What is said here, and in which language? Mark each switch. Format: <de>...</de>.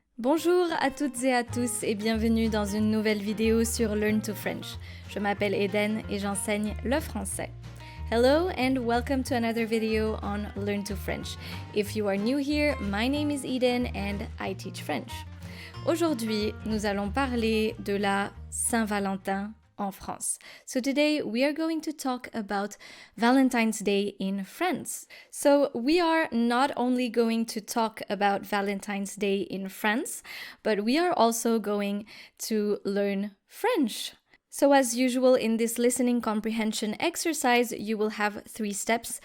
<fr>Bonjour à toutes et à tous et bienvenue dans une nouvelle vidéo sur Learn to French. Je m'appelle Eden et j'enseigne le français.</fr> <en>Hello and welcome to another video on Learn to French. If you are new here, my name is Eden and I teach French.</en> <fr>Aujourd'hui, nous allons parler de la Saint-Valentin en France.</fr> <en>So today we are going to talk about Valentine's Day in France. So we are not only going to talk about Valentine's Day in France, but we are also going to learn French. So as usual in this listening comprehension exercise, you will have 3 steps.</en>